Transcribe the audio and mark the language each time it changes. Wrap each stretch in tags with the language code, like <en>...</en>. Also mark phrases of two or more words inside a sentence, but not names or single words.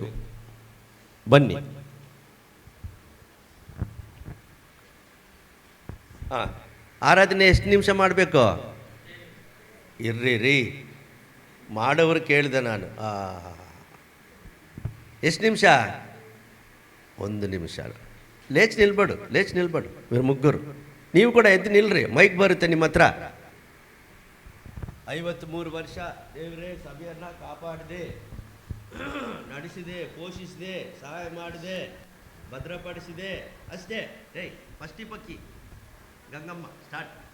<kn>ಬನ್ನಿ. ಆರಾಧನೆ ಎಷ್ಟು ನಿಮಿಷ ಮಾಡಬೇಕು? ಇರ್ರಿ ಮಾಡೋರು ಕೇಳಿದೆ ನಾನು. ಎಷ್ಟು ನಿಮಿಷ? 1 ನಿಮಿಷ.</kn> <te>లేచి నిలబడు మీరు ముగ్గురు.</te> <kn>ನೀವು ಕೂಡ ಎದ್ದು ನಿಲ್ರಿ. ಮೈಕ್ ಬರುತ್ತೆ ನಿಮ್ಮ ಹತ್ರ. 53 ವರ್ಷ ದೇವರೇ ಸಭೆಯನ್ನು ಕಾಪಾಡಿದೆ, ನಡೆಸಿದೆ, ಪೋಷಿಸಿದೆ, ಸಹಾಯ ಮಾಡಿದೆ, ಭದ್ರಪಡಿಸಿದೆ. ಅಷ್ಟೇ. ಫಸ್ಟಿ ಪಕ್ಕಿ ಗಂಗಮ್ಮ ಸ್ಟಾರ್ಟ್.</kn>